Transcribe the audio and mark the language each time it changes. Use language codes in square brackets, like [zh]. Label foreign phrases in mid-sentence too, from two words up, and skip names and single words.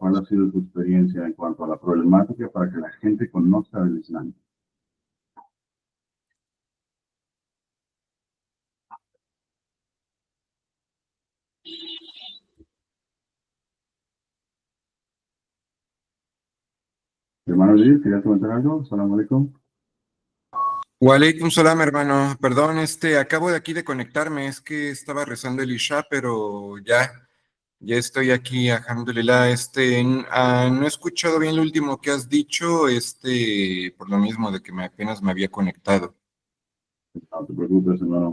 [es] ¿Cuál ha sido tu experiencia en cuanto a la problemática para que la gente conozca el Islam? Hermano Luis, ¿querías comentar algo? [ar] سلام عليكم. وعليكم سلام, [es] hermano. Perdón, acabo de aquí de conectarme, es que estaba rezando el Isha, pero ya estoy aquí, alhamdulillah. No he escuchado bien lo último que has dicho, por lo mismo de que apenas me había conectado. No te preocupes, hermano.